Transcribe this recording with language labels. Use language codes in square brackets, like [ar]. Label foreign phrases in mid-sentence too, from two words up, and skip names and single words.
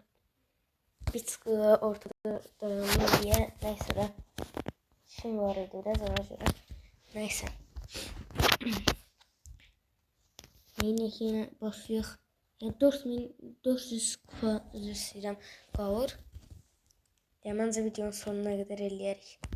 [tr] Bir çıkıyor ortada dayanıyor diye. Neyse de. Şimdi var idi biraz ona göre. Neyse. Yine başlıyor. [az] Yani 4400 kupa üzr istəyirəm qalır. Yəni məncə videonun sonuna qədər eləyərik.